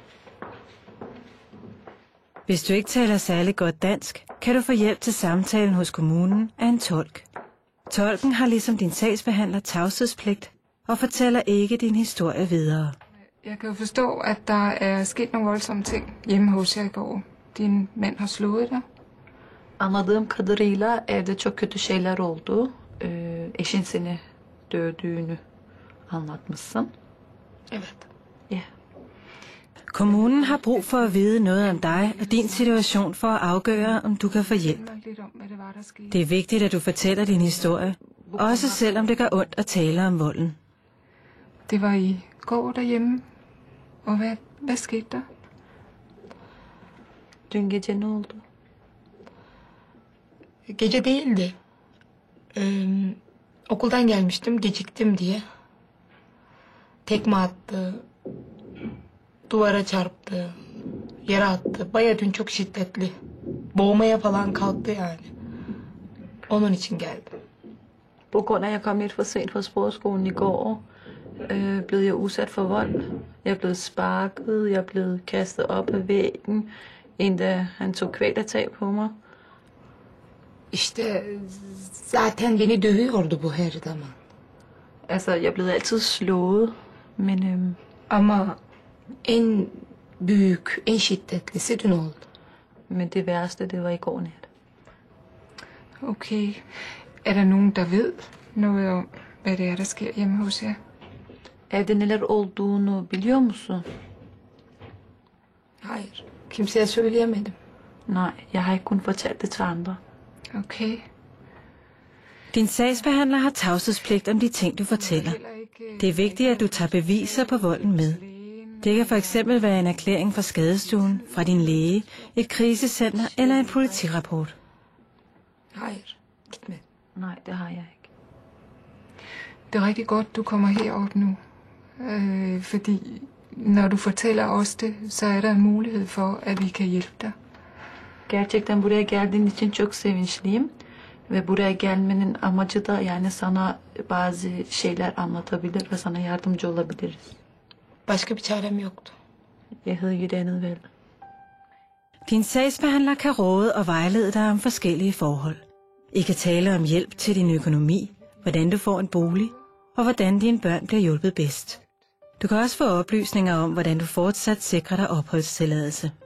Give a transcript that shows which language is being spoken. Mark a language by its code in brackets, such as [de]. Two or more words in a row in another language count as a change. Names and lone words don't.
[da] Hvis du ikke taler særlig godt dansk, kan du få hjælp til samtalen hos kommunen af en tolk. Tolken har ligesom din sagsbehandler tavshedspligt og fortæller ikke din historie videre. Jeg kan jo forstå, at der er sket nogle voldsomme ting hjemme hos jer i går. Din mand har slået dig. [tr] Anladığım kadarıyla evde çok kötü şeyler oldu. Eşin seni dövdüğünü anlatmışsın. Evet. [da] Ja. Kommunen har brug for at vide noget om dig og din situation for at afgøre, om du kan få hjælp. Det er vigtigt, at du fortæller din historie, også selvom det gør ondt at tale om volden. Det var i går derhjemme. Og hvad skete der? [tr] Dün gece ne oldu? Gece değildi. Okuldan gelmiştim, geciktim diye. Tekme attı, duvara çarptı, yere attı. Bayağı dün çok şiddetli. Boğmaya falan kalktı yani. Onun için geldim. [da] På grund af, at jeg kom lidt for sent fra sprogskolen i går, blev jeg udsat for vold. Jeg er blevet sparket, jeg er blevet kastet op af væggen, endda han tog kvælertag på mig. [tr] İşte zaten beni dövüyordu bu her zaman. [da] Altså, jeg er blevet altid slået, men [tr] Ama en büyük, en şiddetlisi dün oldu. [da] men det værste, det var i går nat. Okay. Er der nogen, der ved noget om, hvad det er, der sker hjemme hos jer? [tr] Evde neler olduğunu biliyor musun? Hayır, kimseye söyleyemedim. [da] Nej, jeg har ikke kun fortalt det til andre. Okay. Din sagsbehandler har tavshedspligt om de ting, du fortæller. Det er vigtigt, at du tager beviser på volden med. Det kan for eksempel være en erklæring fra skadestuen, fra din læge, et krisecenter eller en politirapport. [tr] Hayır, gitmedim. [da] Nej, det har jeg ikke. Det er rigtig godt, du kommer herop nu. Fordi når du fortæller os det, så er der en mulighed for, at vi kan hjælpe dig. [tr] Gerçekten buraya geldiğin için çok sevinçliyim. Ve buraya gelmenin amacı da yani sana bazı şeyler anlatabilir ve sana yardımcı olabiliriz. Başka bir çarem yoktu. [da] Jeg havde ikke et andet valg. Din sagsbehandler kan råde og vejlede dig om forskellige forhold. I kan tale om hjælp til din økonomi, hvordan du får en bolig, og hvordan dine børn bliver hjulpet bedst. Du kan også få oplysninger om, hvordan du fortsat sikrer dig opholdstilladelse.